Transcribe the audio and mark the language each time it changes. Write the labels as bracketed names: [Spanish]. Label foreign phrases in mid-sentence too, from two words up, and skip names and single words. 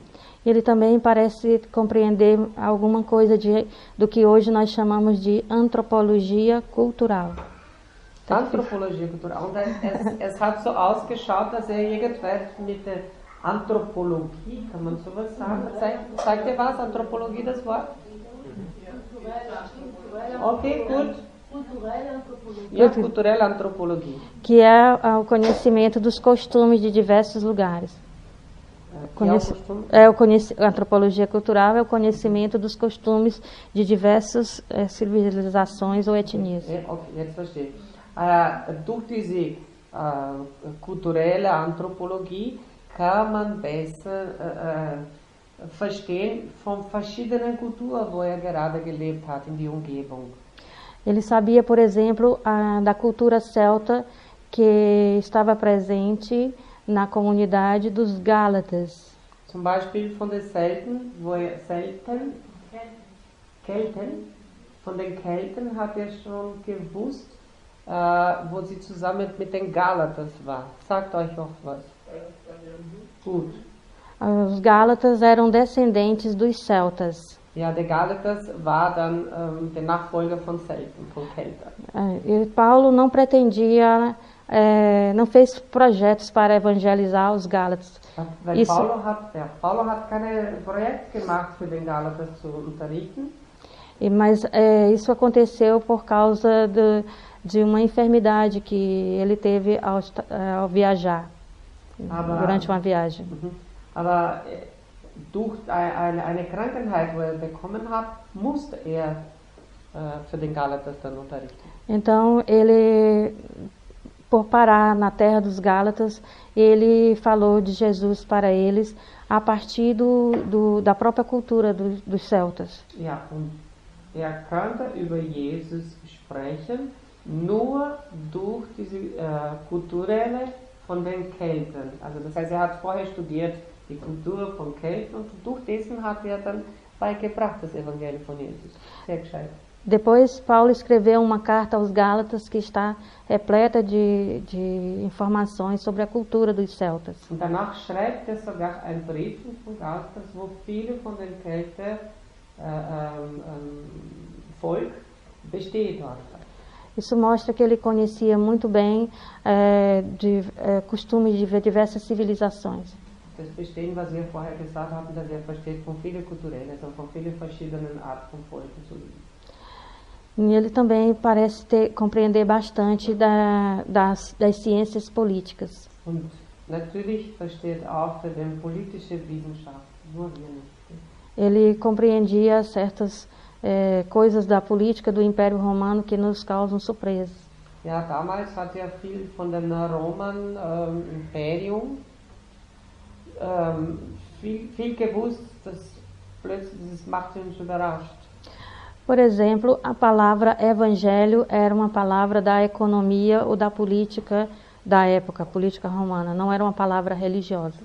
[Portuguese] Ele também parece compreender alguma coisa do que hoje nós chamamos de antropologia cultural. [German] Anthropologie cultural. Und es hat so ausgeschaut, dass er irgendwann mit der Anthropologie, kann man sowas sagen? Sagt ihr was? Anthropologie, das Wort? Ok, gut. Ja, culturelle Anthropologie. [Portuguese] Que é o conhecimento dos costumes de diversos lugares. A antropologia cultural é o conhecimento dos costumes de diversas civilizações ou etnias. [German] Okay, jetzt verstehe. Durch diese kulturelle Anthropologie kann man besser verstehen von verschiedenen Kulturen, wo er gerade gelebt hat, in die Umgebung. [Portuguese] Ele sabia, por exemplo, da cultura celta que estava presente na comunidade dos Gálatas. [German] Zum Beispiel von den Kelten, von den Kelten hat er schon gewusst, wo sie zusammen mit den Gálatas war. Sagt euch auch was. Gut. [Portuguese] Os Gálatas eram descendentes dos celtas. [German] Ja, der Gálatas war dann der Nachfolger von Kelten. [Portuguese] E Paulo não pretendia, não fez projetos para evangelizar os Gálatas. [German] Weil Paulo hat keine Projekte gemacht für den Gálatas zu unterrichten. [Portuguese] Mas isso aconteceu por causa de uma enfermidade que ele teve ao viajar, durante uma viagem. [German] Aber durch eine Krankheit, die er bekommen hat, musste er für den Gálatas dann unterrichten. [Portuguese] Então ele, por parar na terra dos Gálatas, ele falou de Jesus para eles a partir da própria cultura dos celtas. [German] Ja, und er konnte über Jesus sprechen, nur durch diese kulturelle von den Kelten. Also das heißt, er hat vorher studiert die Kultur von Kelten und durch dessen hat er dann beigebracht das Evangelium von Jesus. Sehr gescheit. [Portuguese] Depois Paulo escreveu uma carta aos Gálatas que está repleta de informações sobre a cultura dos celtas. [German] Und danach schreibt er sogar einen Brief von Gálatas, wo viele von den Kelten Volk besteht dort. [Portuguese] Isso mostra que ele conhecia muito bem costumes de diversas civilizações. [German] Das Bestehen, was wir vorher gesagt haben, dass er versteht von vielen kulturellen, also von vielen verschiedenen Arten von Volken zu leben. [Portuguese] E ele também parece compreender bastante das ciências políticas. [German] Und natürlich versteht auch den politische Wissenschaft, nur wir nicht. [Portuguese] Ele compreendia certas coisas da política do Império Romano que nos causam surpresa. [German] Ja, damals hat er viel von dem Roman Imperium viel gewusst, das plötzlich das macht uns überrascht. [Portuguese] Por exemplo, a palavra evangelho era uma palavra da economia ou da política da época, política romana, não era uma palavra religiosa.